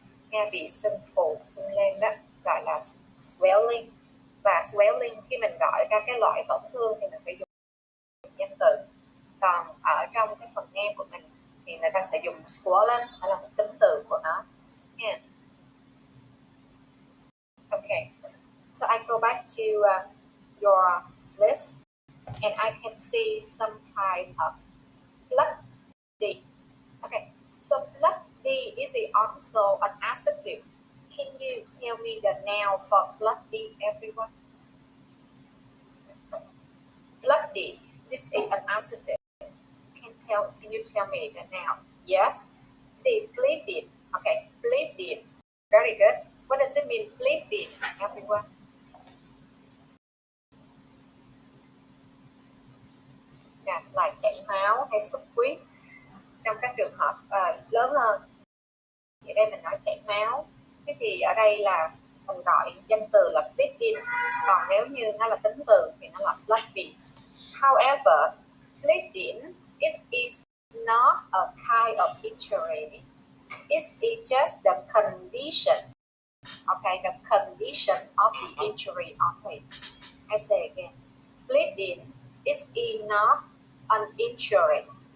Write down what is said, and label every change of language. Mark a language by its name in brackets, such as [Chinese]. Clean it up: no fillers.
[Vietnamese] Nghe bị sưng phù, sưng lên đó, gọi là swelling. Và swelling khi mình gọi ra cái loại tổn thương thì mình phải dùng danh từ. Còn ở trong cái phần nghe của mình thì người ta sẽ dùng swollen, đó là một tính từ của nó. [English] Yeah. Okay. So I go back to your list, and I can see some kinds of bloody. Okay, so bloody is also an adjective. Can you tell me the noun for bloody, everyone? Bloody. This is an adjective. Can you tell me the noun? Yes. The bleeding. Okay, bleeding. Very good. What does it mean, bleeding, everyone? [Vietnamese] Là chảy máu hay xuất huyết. Trong các trường hợp lớn hơn thì đây mình nói chảy máu. Thế thì ở đây là mình gọi danh từ là bleeding. Còn nếu như nó là tính từ thì nó là bloody. [English] However, bleeding is not a kind of injury. It is just the condition. Okay, the condition of the injury only. I say again, bleeding is not an injury.